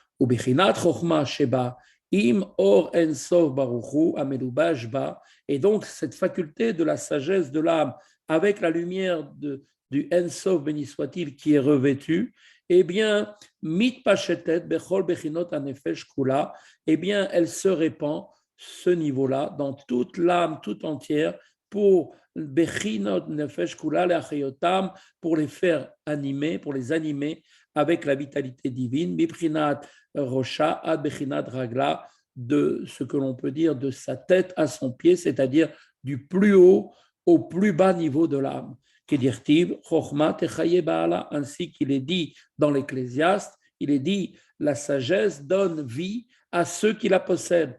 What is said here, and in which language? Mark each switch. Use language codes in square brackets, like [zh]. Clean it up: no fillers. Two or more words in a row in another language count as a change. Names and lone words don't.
[fr] Et donc cette faculté de la sagesse de l'âme avec la lumière du Ensof, béni soit-il, qui est revêtue, eh bien, eh bien, elle se répand, ce niveau-là, dans toute l'âme tout entière, pour pour les faire animer, pour les animer avec la vitalité divine, [he] רישא עד בחינת רגלא, [fr] de ce que l'on peut dire de sa tête à son pied, c'est-à-dire du plus haut au plus bas niveau de l'âme. Ainsi qu'il est dit dans l'Ecclésiaste, il est dit, la sagesse donne vie à ceux qui la possèdent.